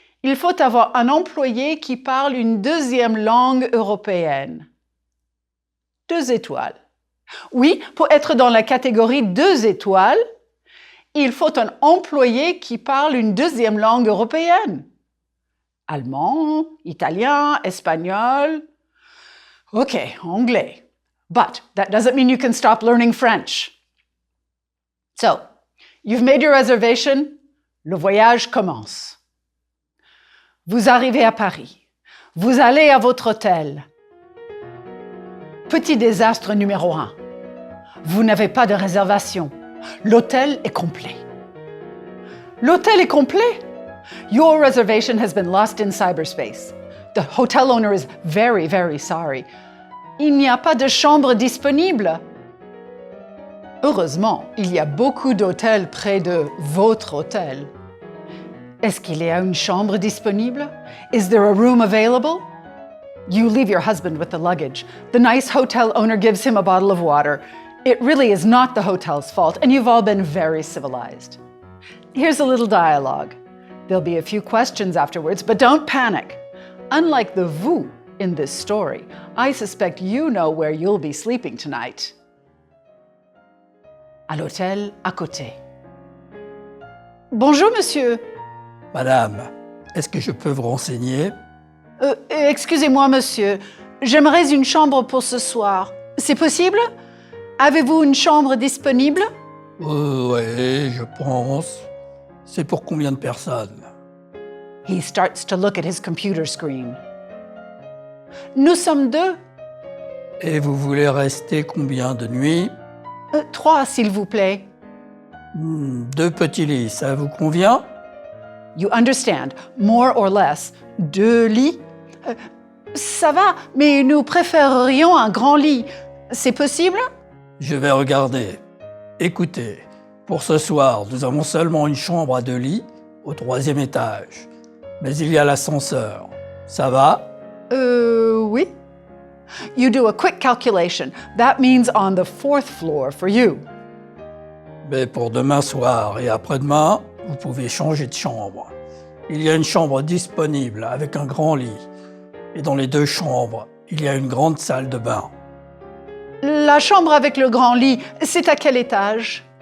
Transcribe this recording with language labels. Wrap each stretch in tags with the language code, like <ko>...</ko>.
<fr>Il faut avoir un employé qui parle une 2e langue européenne. 2 étoiles. Oui, pour être dans la catégorie 2 étoiles, il faut un employé qui parle une 2e langue européenne. Allemand, italien, espagnol. OK, anglais.</fr> <en>But that doesn't mean you can stop learning French. So, you've made your reservation.</en> <fr>Le voyage commence. Vous arrivez à Paris. Vous allez à votre hôtel. Petit désastre numéro 1. Vous n'avez pas de réservation. L'hôtel est complet. L'hôtel est complet?</fr> <en>Your reservation has been lost in cyberspace. The hotel owner is very, very sorry.</en> <fr>Il n'y a pas de chambre disponible. Heureusement, il y a beaucoup d'hôtels près de votre hôtel. Est-ce qu'il y a une chambre disponible?</fr> <en>Is there a room available? You leave your husband with the luggage. The nice hotel owner gives him a bottle of water. It really is not the hotel's fault, and you've all been very civilized. Here's a little dialogue. There'll be a few questions afterwards, but don't panic. Unlike the vous in this story, I suspect you know where you'll be sleeping tonight.</en> <fr>À l'hôtel à côté. Bonjour, monsieur. Madame, est-ce que je peux vous renseigner? Excusez-moi, monsieur. J'aimerais une chambre pour ce soir. C'est possible? Avez-vous une chambre disponible? Oui, je pense. C'est pour combien de personnes?</fr> <en>He starts to look at his computer screen.</en> <fr>Nous sommes 2. Et vous voulez rester combien de nuits? 3, s'il vous plaît. 2 petits lits, ça vous convient?</fr> <en>You understand, more or less.</en> <fr>2 lits? Ça va, mais nous préférerions un grand lit. C'est possible? Je vais regarder. Écoutez, pour ce soir, nous avons seulement une chambre à 2 lits au 3e étage. Mais il y a l'ascenseur. Ça va? Oui.</fr> <en>You do a quick calculation. That means on the 4th floor for you.</en> <fr>Mais pour demain soir et après-demain, vous pouvez changer de chambre. Il y a une chambre disponible avec un grand lit. Et dans les 2 chambres, il y a une grande salle de bain. La chambre avec le grand lit, c'est à quel étage?</fr>